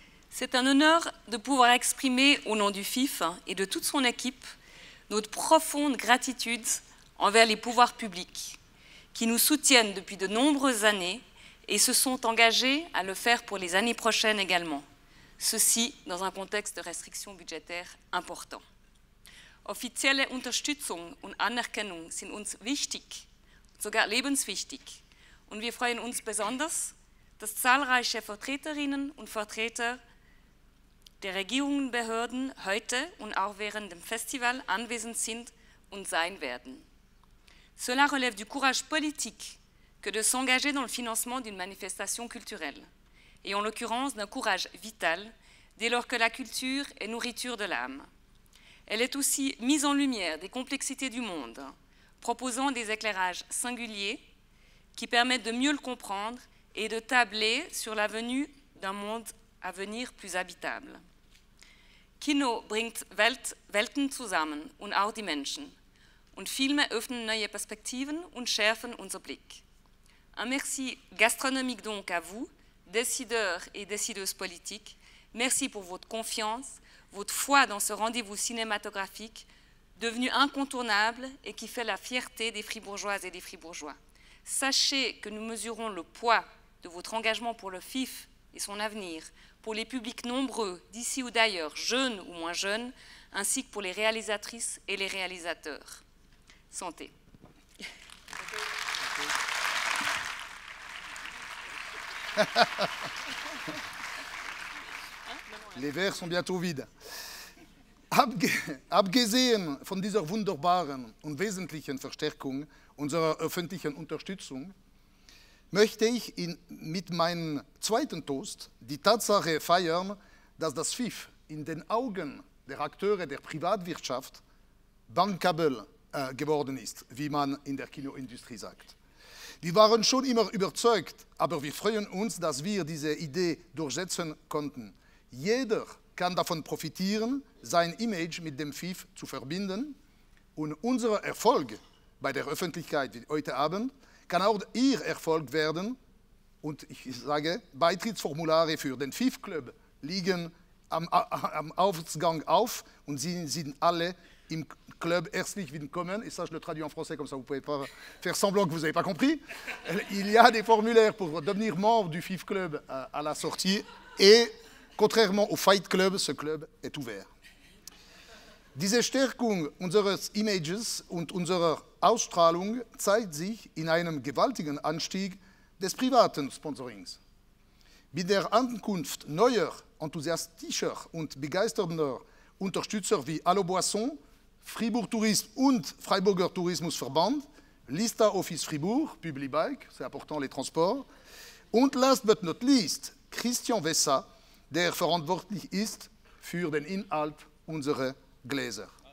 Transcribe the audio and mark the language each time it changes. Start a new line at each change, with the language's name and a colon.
French: C'est un honneur de pouvoir exprimer au nom du FIF et de toute son équipe notre profonde gratitude envers les pouvoirs publics qui nous soutiennent depuis de nombreuses années et se sont engagés à le faire pour les années prochaines également. Ceci dans un contexte de restrictions budgétaires important.
German: Offizielle Unterstützung und Anerkennung sind uns wichtig, sogar lebenswichtig. Und wir freuen uns besonders, dass zahlreiche Vertreterinnen und Vertreter der Regierungsbehörden heute und auch während dem Festival anwesend sind und sein werden.
French: Cela relève du courage politique que de s'engager dans le financement d'une manifestation culturelle, et en l'occurrence d'un courage vital dès lors que la culture est nourriture de l'âme. Elle est aussi mise en lumière des complexités du monde, proposant des éclairages singuliers qui permettent de mieux le comprendre et de tabler sur la venue d'un monde à venir plus habitable.
German: Kino bringt Welten zusammen und auch die Menschen. Und Filme öffnen neue Perspektiven und schärfen unser Blick.
French: Un merci gastronomique donc à vous, décideurs et décideuses politiques. Merci pour votre confiance, votre foi dans ce rendez-vous cinématographique devenu incontournable et qui fait la fierté des Fribourgeoises et des Fribourgeois. Sachez que nous mesurons le poids de votre engagement pour le FIF et son avenir, pour les publics nombreux d'ici ou d'ailleurs, jeunes ou moins jeunes, ainsi que pour les réalisatrices et les réalisateurs. Santé. Les verres sont bientôt vides.
German: Abgesehen von dieser wunderbaren und wesentlichen Verstärkung unserer öffentlichen Unterstützung möchte ich mit meinem zweiten Toast die Tatsache feiern, dass das FIF in den Augen der Akteure der Privatwirtschaft bankabel geworden ist, wie man in der Kinoindustrie sagt. Wir waren schon immer überzeugt, aber wir freuen uns, dass wir diese Idee durchsetzen konnten. Jeder kann davon profitieren, sein Image mit dem FIF zu verbinden, und unser Erfolg bei der Öffentlichkeit wie heute Abend kann auch Ihr Erfolg werden. Und ich sage, Beitrittsformulare für den FIF-Club liegen am Ausgang auf und Sie sind alle im club herzlich willkommen.
French: Et ça, je le traduis en français, comme ça vous ne pouvez pas faire semblant que vous n'avez pas compris. Il y a des formulaires pour devenir membre du FIF Club à la sortie. Et contrairement au Fight Club, ce Club est ouvert.
German: Diese Stärkung unseres Images und unserer Ausstrahlung zeigt sich in einem gewaltigen Anstieg des privaten Sponsorings. Mit der Ankunft neuer, enthusiastischer und begeisternder Unterstützer wie Allo Boisson, Fribourg Tourisme und Freiburger Tourismusverband, Lista Office Fribourg, Publibike,
French: c'est important les transports,
German: und
English: last but not least
German: Christian Wessa, der verantwortlich ist für den Inhalt unserer Gläser.